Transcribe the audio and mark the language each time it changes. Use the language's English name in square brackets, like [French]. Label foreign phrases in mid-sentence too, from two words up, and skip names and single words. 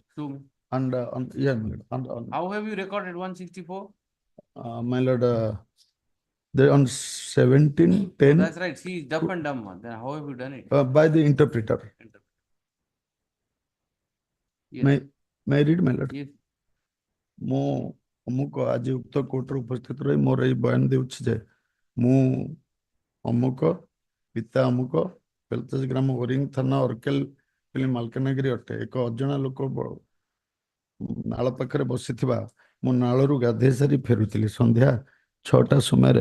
[English] And yeah, my lord. How have you recorded 164? My lord, they on 1710. That's right. She is deaf and dumb. Then how have you done it? By the interpreter. Yes. May I read, my lord? Yes. [Odia] ମୁଁ ଅମୁକ ଆଜି ଉକ୍ତ କୋର୍ଟରେ ଉପସ୍ଥିତ ରହି ମୋର ଏଇ ବୟାନ ଦେଉଛି ଯେ ମୁଁ ଅମୁକ ପିତା ଅମୁକ ବେଲତେଜ ଗ୍ରାମ ଓରିଙ୍ଗ ଥାନା ଅରକେଲ ମାଲକାନଗିରି ଅଟେ। ଏକ ଅଜଣା ଲୋକ ନାଳ ପାଖରେ ବସିଥିବା ମୁଁ ନାଳରୁ ଗାଧେଇ ସାରି ଫେରୁଥିଲି ସନ୍ଧ୍ୟା 6ଟା ସମୟରେ।